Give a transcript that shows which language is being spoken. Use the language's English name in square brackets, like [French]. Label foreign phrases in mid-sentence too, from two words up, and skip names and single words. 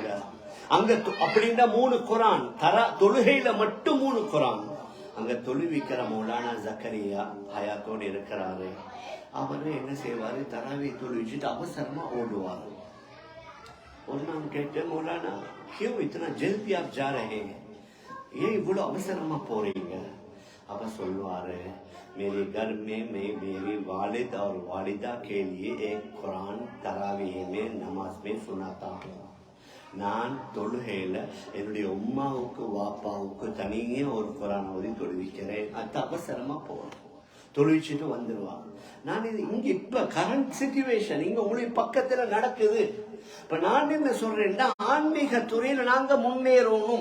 [Tamil] அங்க அப்படின்னா 3 குரான், தொழுகையில மட்டும் 3 குரான். அங்க தொழுவிக்கிற மௌலானா ஜக்கரியா ஹயாத்தோடு இருக்கிறாரு. அவரு என்ன செய்வாரு, தராவி தொழுவிச்சுட்டு அவசரமா ஓடுவாரு. ஒரு நாள் கேட்டேன், [Hindi] மௌலானா क्यों इतना जल्दी आप जा रहे हैं, [Tamil] ஏன் இவ்வளவு அவசரமா போறீங்க? அப்ப சொல்லுவாரு, [Hindi] मेरे घर में मैं मेरी वालिद और वालिदा के लिए एक कुरान तरावीह में नमाज में सुनाता हूँ. [Tamil] நான் தொழுகையில என்னுடைய உம்மாவுக்கு வாப்பாவுக்கு தனியே ஒரு குரான் ஓதி தொழுவிக்கிறேன். அது அவசரமா போறேன், தொழுவிச்சுட்டு வந்துருவாங்க. நான் இது இங்க இப்ப [English] current situation [Tamil] இங்க உங்களுக்கு பக்கத்துல நடக்குது. இப்ப நான் என்ன சொல்றேன்னா, ஆன்மீக துறையில நாங்க முன்னேறணும்.